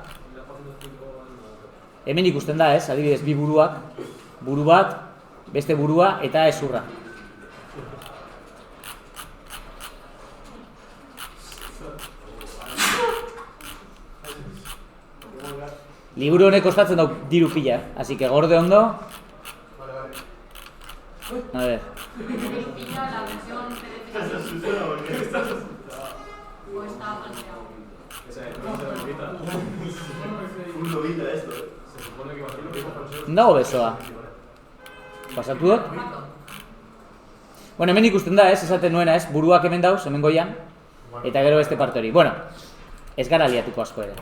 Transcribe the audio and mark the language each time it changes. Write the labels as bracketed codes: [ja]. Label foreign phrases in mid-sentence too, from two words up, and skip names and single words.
[eu] Hemen ikusten da, ez? Adibidez, bi buruak. Buru bat, beste burua eta ezurra. Liburu honek kostatzen dau diru pila, [es] así que [eu] gorde ondo. [es] A ver. [eu] Diru pila, [es] la versión PDF. O está falseado. Un lobita esto, Se supone que imagino que es [eu] Dago besoa. Pasatu dut? Bueno, hemen ikusten da, ez? Esaten nuena, ez? Buruak hemen dauz, hemen goian. Eta gero beste parte hori. Bueno, ez gara liatuko asko ere.